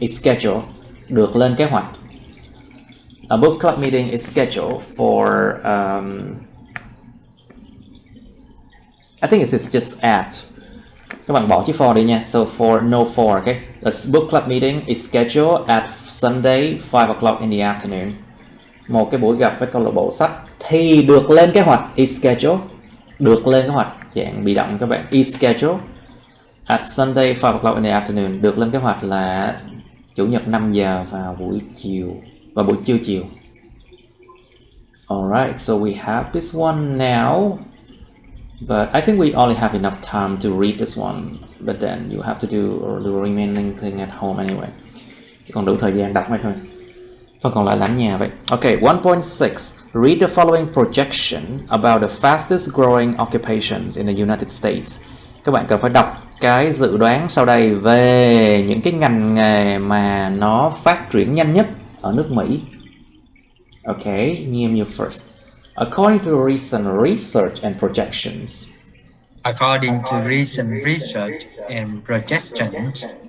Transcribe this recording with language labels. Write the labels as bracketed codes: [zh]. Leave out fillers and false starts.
[en] Is schedule, [vi] được lên kế hoạch. [en] A book club meeting is scheduled for, I think it's just at. [vi] Các bạn bỏ chữ for đi nha. [en] So for, no for, okay? The book club meeting is scheduled at Sunday 5 o'clock in the afternoon. [vi] Một cái buổi gặp với câu lạc bộ sách thì được lên kế hoạch, [en] is scheduled, được lên kế hoạch, dạng bị động các bạn, is scheduled at Sunday 5 o'clock in the afternoon, [vi] được lên kế hoạch là chủ nhật 5 giờ vào buổi chiều, vào buổi chiều. [en] Alright, so we have this one now, but I think we only have enough time to read this one, but then you have to do the remaining thing at home anyway. [vi] Chỉ còn đủ thời gian đọc thôi. Phần còn lại làm nhà vậy. [en] Okay, 1.6. Read the following projection about the fastest growing occupations in the United States. [vi] Các bạn cần phải đọc cái dự đoán sau đây về những cái ngành nghề mà nó phát triển nhanh nhất ở nước Mỹ. [en] Okay, Nghiêm, you first. According to recent research and projections. According to recent research and projections,